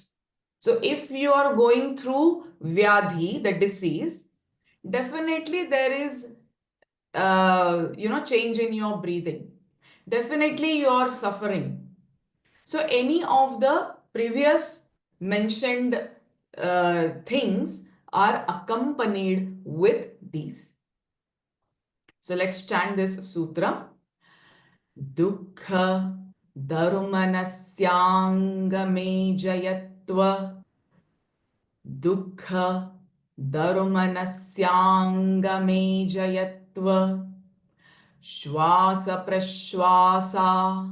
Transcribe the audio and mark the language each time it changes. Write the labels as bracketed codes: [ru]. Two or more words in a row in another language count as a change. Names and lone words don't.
[en] So if you are going through Vyadhi, the disease, definitely there is change in your breathing. Definitely you are suffering. So any of the previous mentioned things are accompanied with these. So let's chant this sutra. [sa] Dukkha dharmanasyangamé jayatva. Dukkha dharmanasyangamé jayatva. Shvasa prashvasa.